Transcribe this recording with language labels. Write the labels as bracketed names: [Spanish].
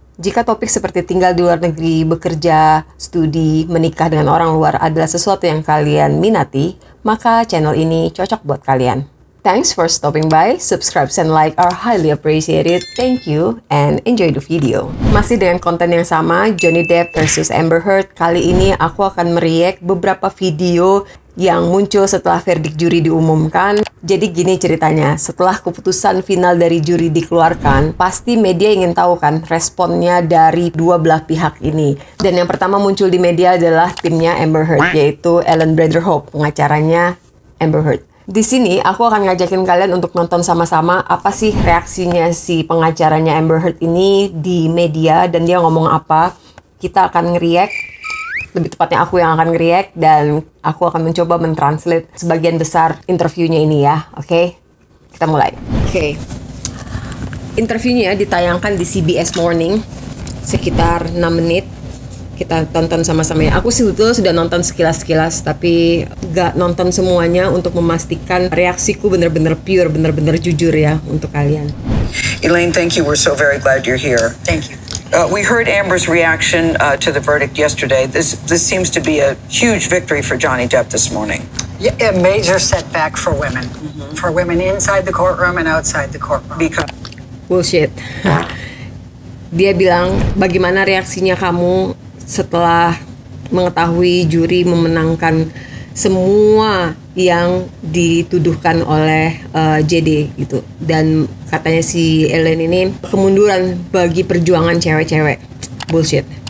[Indonesian] Jika topik seperti tinggal di luar negeri, bekerja, studi, menikah dengan orang luar adalah sesuatu yang kalian minati, maka channel ini cocok buat kalian. [English] Thanks for stopping by, subscribe and like are highly appreciated, thank you, and enjoy the video. [Indonesian] Masih dengan konten yang sama, Johnny Depp versus Amber Heard, kali ini aku akan mereact beberapa video yang muncul setelah verdict juri diumumkan. Jadi gini ceritanya, setelah keputusan final dari juri dikeluarkan, pasti media ingin tahu kan responnya dari dua belah pihak ini. Dan yang pertama muncul di media adalah timnya Amber Heard, yaitu Ellen Brederhope, pengacaranya Amber Heard. Di sini aku akan ngajakin kalian untuk nonton sama-sama apa sih reaksinya si pengacaranya Amber Heard ini di media dan dia ngomong apa. Kita akan nge-react, lebih tepatnya aku yang akan nge-react dan aku akan mencoba mentranslate sebagian besar interviewnya ini ya. Oke, kita mulai. Oke, interviewnya ditayangkan di CBS Morning sekitar 6 menit. Kita tonton sama-sama ya. Aku sih betul sudah nonton sekilas-sekilas, tapi gak nonton semuanya untuk memastikan reaksiku bener-bener pure, bener-bener jujur ya untuk kalian. [English] Elaine, thank you. We're so very glad you're here. Thank you. We heard Amber's reaction to the verdict yesterday. This seems to be a huge victory for Johnny Depp this morning. Yeah, a major setback for women. For women inside the courtroom and outside the courtroom. Because Bullshit. [Indonesian] Dia bilang, bagaimana reaksinya kamu setelah mengetahui juri memenangkan semua yang dituduhkan oleh JD gitu. Dan katanya si Ellen ini kemunduran bagi perjuangan cewek-cewek. Bullshit.